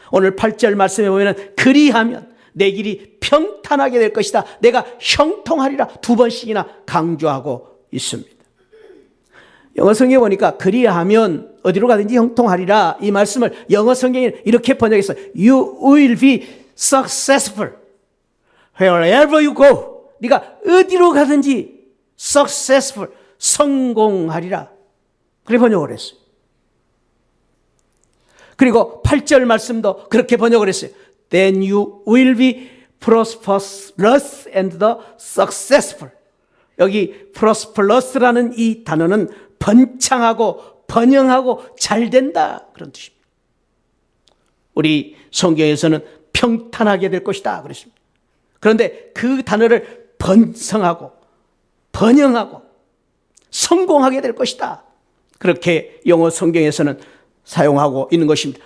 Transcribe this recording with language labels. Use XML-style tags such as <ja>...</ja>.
<ko>오늘 8절 말씀에 보면 그리하면 내 길이 평탄하게 될 것이다. 내가 형통하리라 2번씩이나 강조하고 있습니다. 영어 성경에 보니까 그리하면 어디로 가든지 형통하리라 이 말씀을 영어 성경에 이렇게 번역했어요.</ko> <en>You will be successful wherever you go.</en> <ko>네가 어디로 가든지 successful 성공하리라. 그렇게 번역을 했어요. 그리고 8절 말씀도 그렇게 번역을 했어요.</ko> <en>Then you will be prosperous and the successful.</en> <ko>여기 prosperous라는 이 단어는 번창하고 번영하고 잘 된다 그런 뜻입니다. 우리 성경에서는 평탄하게 될 것이다 그랬습니다. 그런데 그 단어를 번성하고 번영하고 성공하게 될 것이다 그렇게 영어 성경에서는 사용하고 있는 것입니다.</ko>